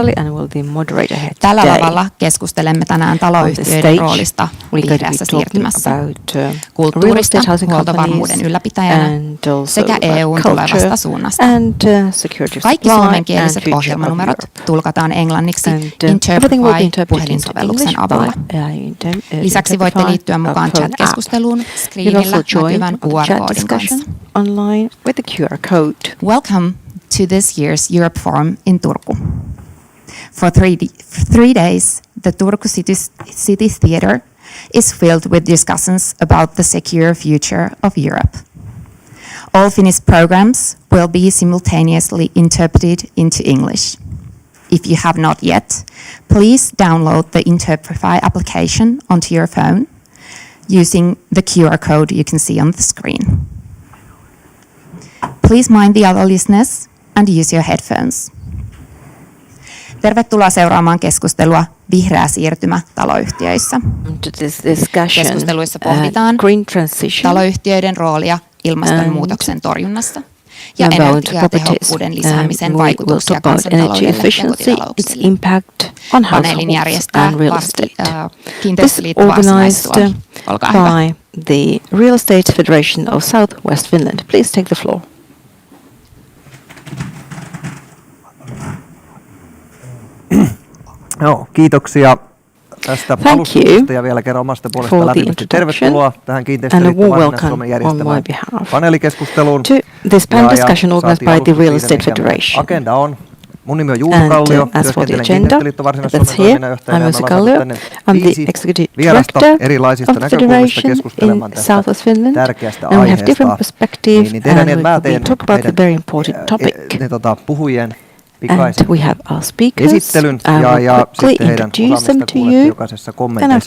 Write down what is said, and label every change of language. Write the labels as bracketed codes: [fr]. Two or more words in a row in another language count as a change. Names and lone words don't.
[fi] Tällä lavalla keskustelemme tänään taloyhtiöiden roolista vihreässä siirtymässä, kulttuurista, huoltovarmuuden ylläpitäjänä sekä EUn tulevasta suunnasta. Kaikki suomenkieliset ohjelmanumerot tulkataan englanniksi Interpret-puhelinsovelluksen avulla. Lisäksi voitte liittyä mukaan chat-keskusteluun screenillä näkyvän QR-koodin kanssa. [en] Welcome to this year's Europe Forum in Turku. For three days, the Turku City Theatre is filled with discussions about the secure future of Europe. All Finnish programs will be simultaneously interpreted into English. If you have not yet, please download the Interprify application onto your phone using the QR code you can see on the screen. Please mind the other listeners and use your headphones. [fi] Tervetuloa seuraamaan keskustelua Vihreä siirtymä taloyhtiöissä. Keskusteluissa pohditaan taloyhtiöiden roolia ilmastonmuutoksen torjunnassa ja energiatehokkuuden lisäämisen vaikutuksia kansantaloudelle ja kotitalouksille. Paneelin järjestää Kiinteistöliitto Varsinais-Suomi. Olkaa hyvä. [en] The Real Estate Federation of South West Finland. Please take the floor. [fi] Joo, kiitoksia tästä alustuksesta ja vielä kerran omasta puolesta lämpimästi tervetuloa tähän Kiinteistöliitto Varsinais-Suomen järjestämään paneelikeskusteluun. [en] This panel discussion organized by the Real Estate Federation. [fi] Agenda on. Mun nimi on Juuso Kallio, työskentelen Kiinteistöliitto Varsinais-Suomen toiminnanjohtajana ja me ollaan tänne 5 vierasta erilaisista näkökulmista keskustelemaan tästä tärkeästä aiheesta. Niin tehdään, että mä teen puhujien pikaisen esittelyn ja sitten heidän osaamista kuulette jokaisessa kommenteissa.